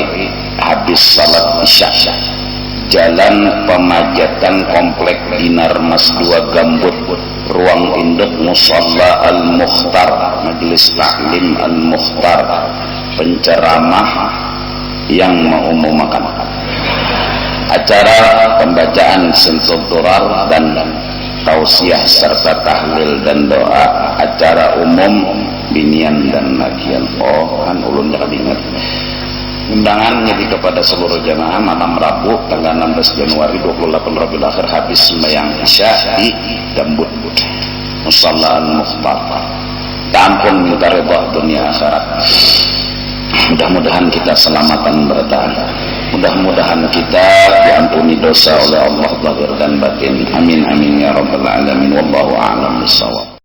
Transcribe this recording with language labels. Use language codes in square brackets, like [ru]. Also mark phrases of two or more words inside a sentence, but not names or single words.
[id] habis salat Isya, Jalan Pemajatan Komplek Dinar Mas 2 Gambut, Ruang Induk Musalla Al-Mukhtar, Majelis Taklim Al-Mukhtar, penceramah yang mengumumkan acara pembacaan sentuh durar dan tausiah serta tahlil dan doa, acara umum binian dan lakian. Oh kan ulun jangan ingat. Undangan jadi kepada seluruh jamaah malam Rabu tanggal 16 Januari 28 Rabiul Akhir habis sembahyang Isya di Gambut Musalla Al-Mukhtar. Ampun minta ridha dunia akhirat. Mudah-mudahan kita selamatan bertahan. Mudah-mudahan kita diampuni dosa oleh Allah zahir dan batin. [ar] آمين آمين يا رب العالمين. والله أعلم بالصواب.